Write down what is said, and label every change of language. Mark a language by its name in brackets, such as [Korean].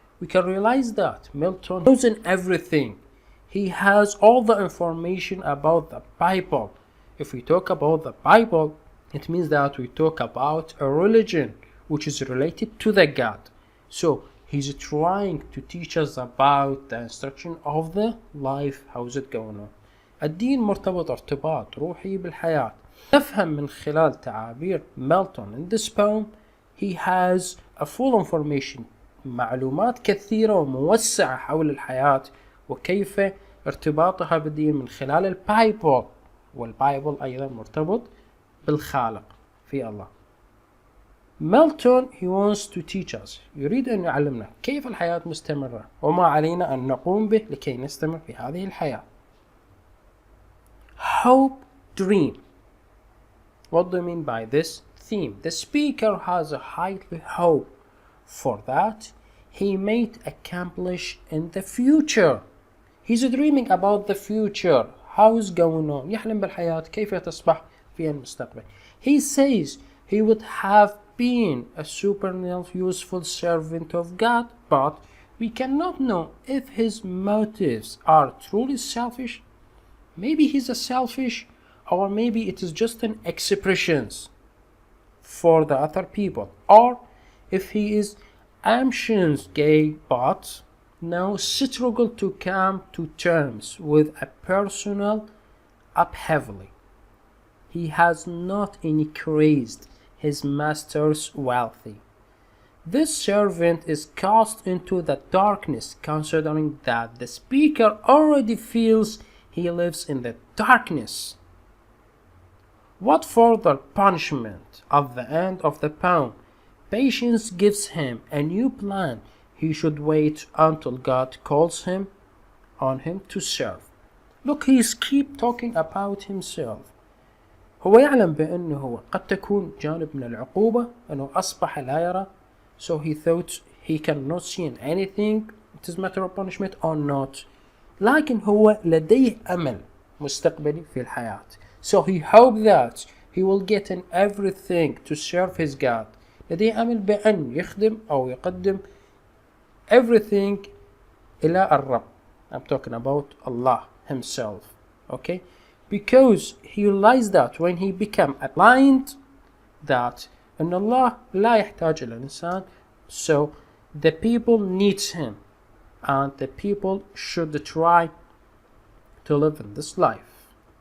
[English] We can realize that Milton knows in everything. He has all the information about the Bible. If we talk about the Bible, it means that we talk about a religion which is related to the God. So he's trying to teach us about the instruction of the life, how is it going on. [Arabic] الدين مرتبط ارتباط روحي بالحياة. نفهم من خلال تعابير ميلتون [English] in this poem he has a full information [Arabic] معلومات كثيرة وموسعة حول الحياة وكيف ارتباطها بالدين من خلال البايبل، والبايبل أيضا مرتبط بالخالق في الله. ميلتون [English] he wants to teach us [Arabic] يريد أن يعلمنا كيف الحياة مستمرة وما علينا أن نقوم به لكي نستمر في هذه الحياة. [English] Hope dream. What do you mean by this theme? The speaker has a high hope for that he might accomplish in the future. He's dreaming about the future. How is going on? [Arabic] يحلم بالحياة كيف تصبح في المستقبل. [English] He says he would have been a supernal useful servant of God, but we cannot know if his motives are truly selfish. Maybe he's a selfish, or maybe it is just an expressions for the other people, or if he is ambitious gay but now struggle to come to terms with a personal upheaval. He has not increased his master's wealthy. This servant is cast into the darkness, considering that the speaker already feels he lives in the darkness. What further punishment of the end of the poem? Patience gives him a new plan. He should wait until God calls him on him to serve. Look, he's keep talking about himself. [Arabic] هو يعلم بأنه قد تكون جانب من العقوبة أنه أصبح لا يرى. [English] So he thought he cannot see in anything. It is matter of punishment or not. [Arabic] لكن هو لديه أمل مستقبلي في الحياة. [English] So he hoped that he will get in everything to serve his God. [Arabic] لديه أمل بأن يخدم أو يقدم everything إلى الرب. [English] I'm talking about Allah himself. Okay? Because he realized that when he became blind that [Arabic] أن الله لا يحتاج إلى الإنسان. [English] So the people needs him. And the people should try to live in this life.